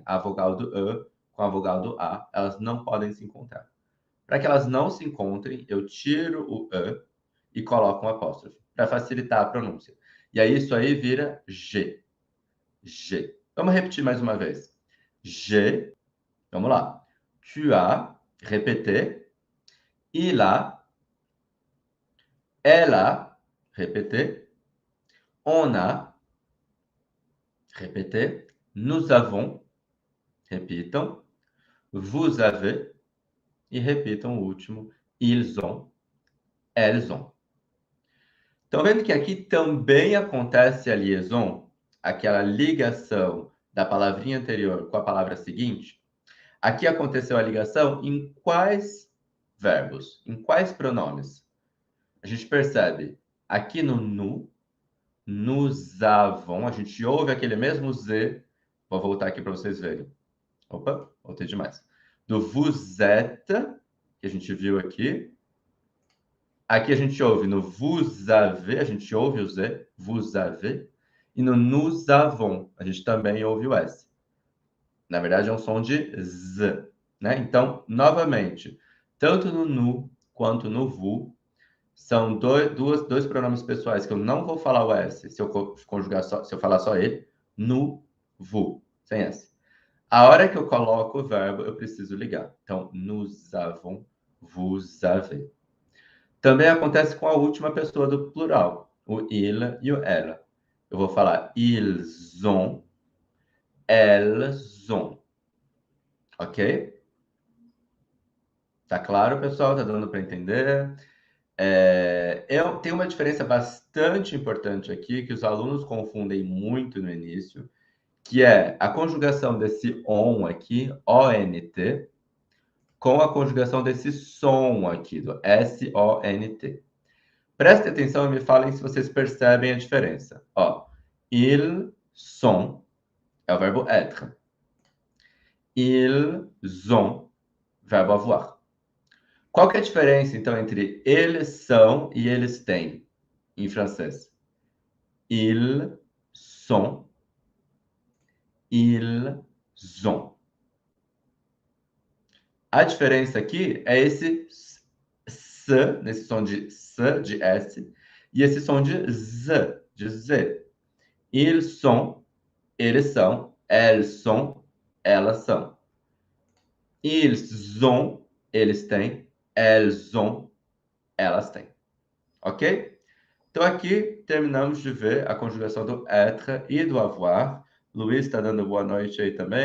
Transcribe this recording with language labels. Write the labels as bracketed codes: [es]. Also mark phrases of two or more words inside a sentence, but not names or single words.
[pt] A vogal do e com a vogal do a, elas não podem se encontrar. Para que elas não se encontrem, eu tiro o e e coloco um apóstrofe, para facilitar a pronúncia. E aí isso aí vira G. G. Vamos repetir mais uma vez. G. Vamos lá. [fr] Tu as, répétez. Il a, elle a, répétez. On a, répétez. Nous avons, repitam. Vous avez, [pt] e repitam o último. [fr] Ils ont, elles ont. [pt] Estão vendo que aqui também acontece a liaison, aquela ligação da palavrinha anterior com a palavra seguinte? Aqui aconteceu a ligação em quais verbos? Em quais pronomes? A gente percebe aqui no nu, [fr] nous avons, [pt] a gente ouve aquele mesmo Z. Vou voltar aqui para vocês verem. Opa, voltei demais. Do [fr] vous êtes, [pt] que a gente viu aqui. Aqui a gente ouve no [fr] vous avez, [pt] a gente ouve o Z, [fr] vous avez. [pt] E no [fr] nous avons, [pt] a gente também ouve o S. Na verdade, é um som de Z, né? Então, novamente, tanto no nu quanto no vous, são dois pronomes pessoais que eu não vou falar o S se eu conjugar só, se eu falar só ele, nu, vous, sem S. A hora que eu coloco o verbo, eu preciso ligar. Então, [fr] nous avons, vous avez. [pt] Também acontece com a última pessoa do plural, o il e o ela. Eu vou falar [fr] ils ont, elles ont. [pt] Ok? Tá claro, pessoal? Tá dando para entender? Tem uma diferença bastante importante aqui que os alunos confundem muito no início, que é a conjugação desse on aqui, ONT, com a conjugação desse som aqui, do SONT. Prestem atenção e me falem se vocês percebem a diferença. Ó, [fr] ils sont [pt] é o verbo être. [fr] Ils ont, [pt] verbo avoir. Qual que é a diferença, então, entre eles são e eles têm, em francês? [fr] Ils sont, ils ont. [pt] A diferença aqui é esse S, nesse som de S, de S, e esse som de Z, de Z. [fr] Ils sont, [pt] eles são. [fr] Elles sont, [pt] elas são. [fr] Ils ont, [pt] eles têm. [fr] Elles ont, [pt] elas têm. Ok? Então aqui terminamos de ver a conjugação do être e do avoir. Luiz está dando boa noite aí também.